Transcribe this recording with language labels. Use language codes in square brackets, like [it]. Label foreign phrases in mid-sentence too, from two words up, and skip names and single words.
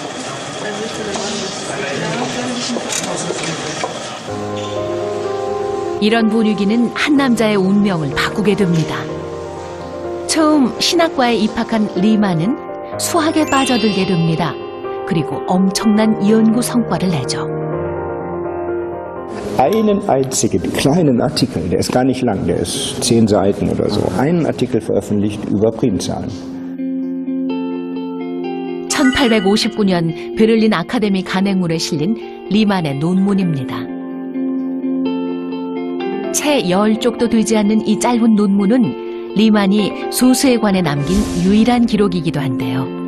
[ko] 이런 분위기는 한 남자의 운명을 바꾸게 됩니다. 처음 신학과에 입학한 리만은 수학에 빠져들게 됩니다. 그리고 엄청난 연구 성과를 내죠. [de] Einen einzigen kleinen Artikel, der ist gar nicht lang, der ist 10 Seiten oder so, einen Artikel veröffentlicht über Primzahlen. [ko] 1859년 베를린 아카데미 간행물에 실린 리만의 논문입니다. 채 10쪽도 되지 않는 이 짧은 논문은 리만이 소수에 관해 남긴 유일한 기록이기도 한데요.